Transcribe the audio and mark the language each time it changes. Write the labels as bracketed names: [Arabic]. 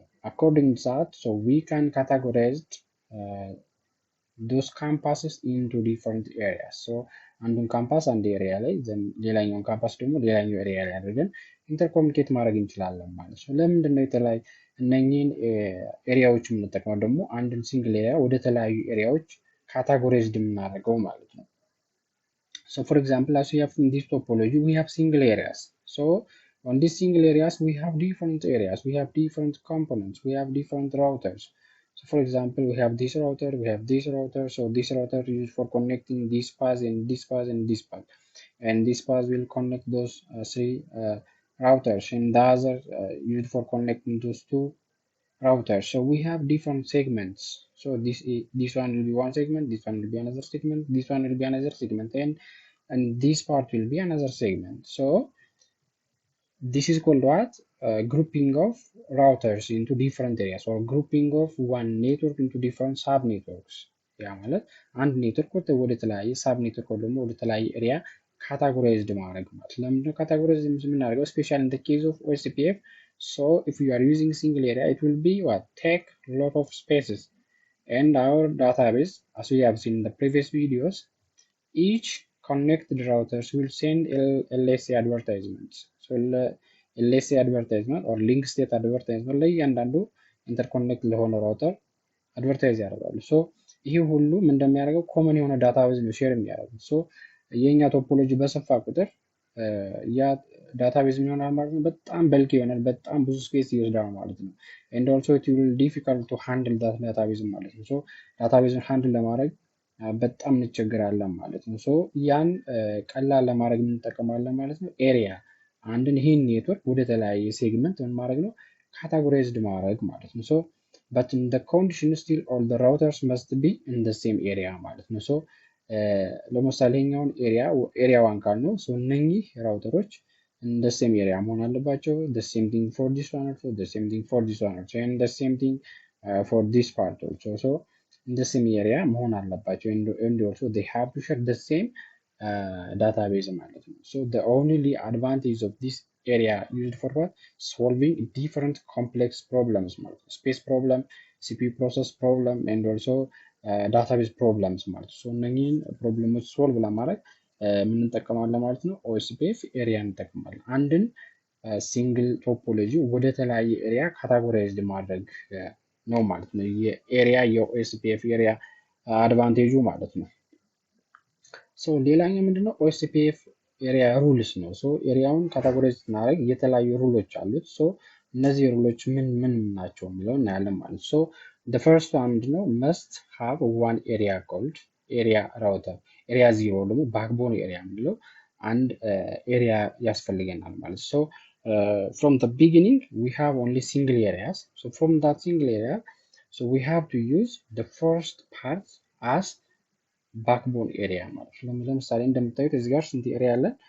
[English] According to that, so we can categorize those campuses into different areas. [Amharic] አንዱን ካምፓስ አንድ ኤሪያ ላይ ሌላኛውን ካምፓስ ደግሞ ሌላኛው ኤሪያ ላይ አድርገን ኢንተርኮሙኒኬት ማድረግ እንችላለን ማለት ነው። ለምንድን ነው የተለያዩ እነኚህን ኤሪያዎች የምንጠቀመው? [English] ደግሞ አንድን ሲንግል ኤሪያ ወደ ተለያዩ ኤሪያዎች ካታጎራይዝድ የምናደርገው ማለት ነው። For example, as we have in this topology, we have single areas. On these single areas, we have different areas, we have different components, we have different routers. For example, we have this router, we have this router. So this router is used for connecting this path and this path and this path, and this path will connect those three routers, and the other used for connecting those two routers. So we have different segments. So this one will be one segment, this one will be another segment, this one will be another segment, and this part will be another segment. So this is called what? Grouping of routers into different areas, or grouping of one network into different sub networks. [Amharic] ያ ማለት አንድ ኔትወርክ ወደ ተለያየ ሳብ ኔትወርክ ደግሞ ወደ ተለያየ ኤሪያ ካታጎራይዝድ ማድረግ ማለት። ለምንድነው ካታጎራይዝድ የምናደርገው? [English] ስፔሻሊ in the case of OSPF, so if you are using single area, it will be what? Take a lot of spaces, and our database, as we have seen in the previous videos, each connected routers will send LSA advertisements. [Amharic] LSA advertisement or link state advertisement ላይ እያንዳንዱ ኢንተርኮኔክት ለሆነ ራውተር አድቨርታይዝ ያደርጋሉ። ይሄ ሁሉ ምን እንደሚያደርገው ኮመን የሆነ ዳታቤዝ ነው ሼር የሚያደርጉት። የኛ ቶፖሎጂ በሰፋ ቁጥር ያ ዳታቤዝ የሚሆናል ማለት ነው። በጣም በልክ ይሆናል፣ በጣም ብዙ ስፔስ ይወስዳል ማለት ነው። and also it will difficult to handle that database ማለት ነው። ዳታቤዝን ሃንድል ለማድረግ በጣም እንቸገራለን ማለት ነው። ሶ ያን ቀላል ለማድረግ እንጠቀማለን ማለት ነው። ኤሪያ አንድን ይህን ኔትወርክ ወደ ተለያየ ሴግመንት ምን ማድረግ ነው? [English] ካታጎራይዝድ ማድረግ ማለት ነው። ሶ but in the condition still all the routers must be in the same area ማለት ነው። ሶ ለምሳሌ ይሄኛውን ኤሪያ ዋን ካል ነው። ሶ እነኚህ ራውተሮች the same area መሆን አለባቸው። the same thing for this one also, the same thing for this one also, and the same thing for this part also. So in the same area መሆን አለባቸው and also they have to share the same database ማለት ነው። So the only advantage of this area used for what? Solving different complex problems ማለት ነው። Space problem, CPU process problem, and also database problems ማለት ነው። So እነኚህን ፕሮብለሞች ሶልቭ ለማድረግ ምን እንጠቀማለን ማለት ነው? [Amharic] ኦኤስፒኤፍ ኤሪያ እንጠቀማለን። አንድን ሲንግል ቶፖሎጂ ወደ ተለያየ ኤሪያ ካታጎራይዝድ ማድረግ ነው ማለት ነው። የኤሪያ የኦኤስፒኤፍ ኤሪያ አድቫንቴጁ ማለት ነው። ሶ ሌላኛው ምንድነው? ኦኤስፒኤፍ ኤሪያ ሩልስ ነው። ሶ ኤሪያውን ካታጎራይዝ ስናደርግ የተለያዩ ሩሎች አሉት። ሶ እነዚህ ሩሎች ምን ምን ናቸው የሚለው እናያለን ማለት ነው። ሶ the first one ምንድነው? must have one area called ኤሪያ ራውተር ኤሪያ ዚሮ ደግሞ ባክቦን ኤሪያ የምንለው አንድ ኤሪያ ያስፈልገናል ማለት ሶ from the beginning we have only single areas. [English] So from that single area, so we have to use the first part as ባክቦን ኤሪያ ማለት ነው። ለምሳሌ እንደምታዩት እዚህ ጋር ስንት ኤሪያ አለ?